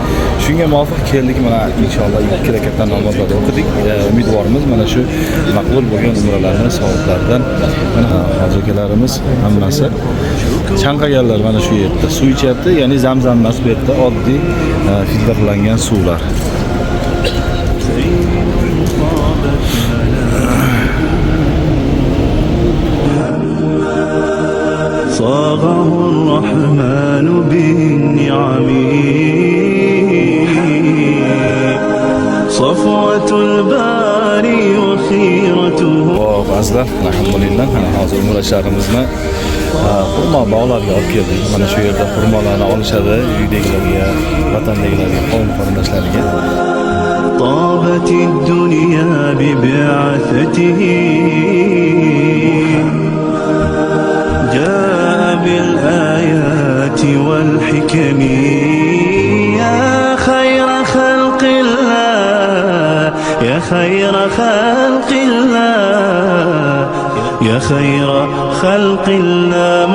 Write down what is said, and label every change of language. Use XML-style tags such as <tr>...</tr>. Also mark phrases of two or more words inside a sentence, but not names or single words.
<uz>Shunga muvofiq keldik, mana inshaalloh 2 rakatdan namozlarni o'qidik. Umidvorimiz mana shu maqbul bo'lgan umralarni, savoblaridan mana hojikalarimiz hammasi chanqaganlar mana shu yerda suv ichyapti, ya'ni Zamzam emas, bu yerda oddiy filtrlangan suvlar.</uz> <ar>صاغه الرحمن بالنعم صفوة الباري وخيرته.</ar> <uz>Azizlar, alhamdulillah, mana hozir umrachilarimizni xurmo bog'larga olib keldik. Mana shu yerda xurmolarni olishadi, uydagilarga, vatandagilarga, qavm qarindoshlariga.</uz> <ar>طابت الدنيا ببعثته جاء بالآيات والحكم يا خير خلق الله يا خير خلق الله يا خير خلق الله</ar>